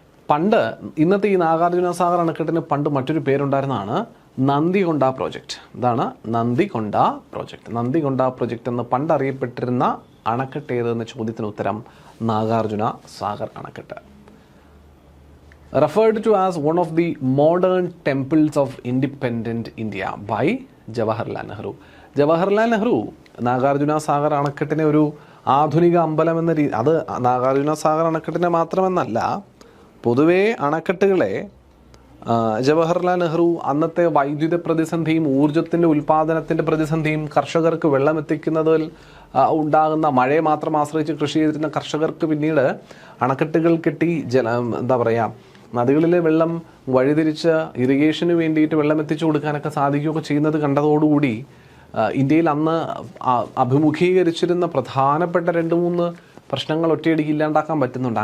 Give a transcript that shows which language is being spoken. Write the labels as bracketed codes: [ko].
[ml] പണ്ട് ഇന്നത്തെ ഈ നാഗാർജുന സാഗർ അണക്കെട്ടിന് പണ്ട് മറ്റൊരു പേരുണ്ടായിരുന്നതാണ് നന്ദികൊണ്ട പ്രോജക്റ്റ്. ഇതാണ് നന്ദികൊണ്ട പ്രോജക്റ്റ്. നന്ദികൊണ്ട പ്രോജക്റ്റ് എന്ന് പണ്ട് അറിയപ്പെട്ടിരുന്ന അണക്കെട്ട് ഏതെന്ന ചോദ്യത്തിന് ഉത്തരം നാഗാർജുന സാഗർ അണക്കെട്ട്. [en] referred to as one of the modern temples of independent India by Jawaharlal Nehru. [ml] Jawaharlal Nehru Nagarjuna Sagar അണക്കെട്ടിനെ ഒരു ആധുനിക അമ്പലം എന്ന അത് നാഗാർജുന സാഗർ അണക്കെട്ടിനെ മാത്രമെന്നല്ല, പൊതുവേ അണക്കെട്ടുകളെ ജവഹർലാൽ നെഹ്റു അന്നത്തെ വൈദ്യുത പ്രതിസന്ധിയും ഊർജത്തിൻ്റെ ഉൽപ്പാദനത്തിൻ്റെ പ്രതിസന്ധിയും കർഷകർക്ക് വെള്ളം എത്തിക്കുന്നതിൽ ഉണ്ടാകുന്ന മഴയെ മാത്രം ആശ്രയിച്ച് കൃഷി ചെയ്തിരുന്ന കർഷകർക്ക് പിന്നീട് അണക്കെട്ടുകൾ കെട്ടി എന്താ പറയുക, നദികളിലെ വെള്ളം വഴിതിരിച്ച് ഇറിഗേഷന് വേണ്ടിയിട്ട് വെള്ളം എത്തിച്ചു കൊടുക്കാനൊക്കെ സാധിക്കുകയൊക്കെ ചെയ്യുന്നത് കണ്ടതോടുകൂടി ഇന്ത്യയിൽ അന്ന് അഭിമുഖീകരിച്ചിരുന്ന പ്രധാനപ്പെട്ട 2-3 പ്രശ്നങ്ങൾ ഒറ്റയടിക്ക് ഇല്ലാണ്ടാക്കാൻ പറ്റുന്നുണ്ട്.